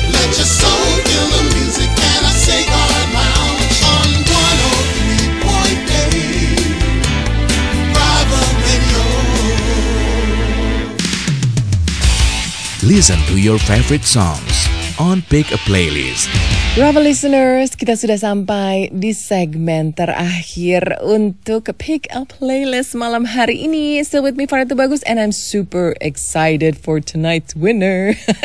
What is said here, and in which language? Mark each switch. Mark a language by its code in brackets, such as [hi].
[en] Let your soul feel the music and I say God lounge on 103.8 Brava Radio. Listen to your favorite songs on Pick a Playlist. [id] Bravo listeners, kita sudah sampai di segmen terakhir untuk Pick a Playlist malam hari ini. [en] Still with me Faratu Bagus and I'm super excited for tonight's winner.